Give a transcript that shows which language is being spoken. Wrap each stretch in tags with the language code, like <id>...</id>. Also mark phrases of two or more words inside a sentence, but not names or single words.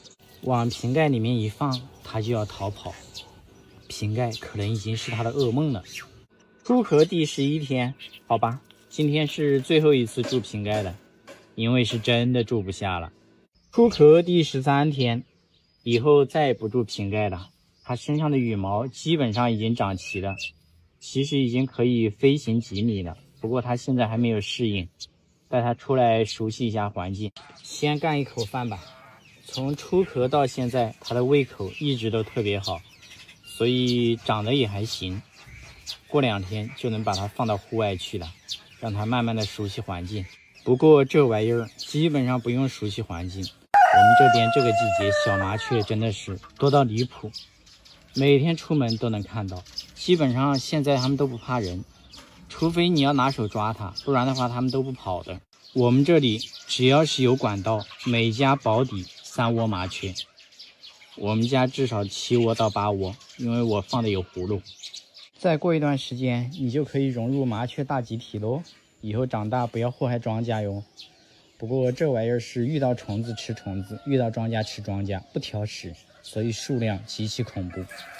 <zh>往瓶蓋裡面一放，它就要逃跑。瓶蓋可能已經是它的噩夢了。出殼第11天，好吧，今天是最後一次住瓶蓋了，因為是真的住不下了。出殼第13天，以後再也不住瓶蓋了。它身上的羽毛基本上已經長齊了，其實已經可以飛行幾米了。不過它現在還沒有適應，帶它出來熟悉一下環境。先乾一口飯吧。從出殼到現在，它的胃口一直都特別好，所以長得也還行。過2天就能把它放到戶外去了，讓它慢慢的熟悉環境。不過這玩意兒基本上不用熟悉環境。我們這邊這個季節小麻雀真的是多到離譜，每天出門都能看到。基本上現在它們都不怕人，除非你要拿手抓它，不然的話它們都不跑的。我們這裡只要是有管道，每家保底3 窩麻雀。我們家至少7窩到8窩，因為我放的有葫蘆。再過一段時間，你就可以融入麻雀大集體嘍。以後長大不要禍害莊稼喲。不過這玩意兒是遇到蟲子吃蟲子，遇到莊稼吃莊稼，不挑食，所以數量極其恐怖。</zh>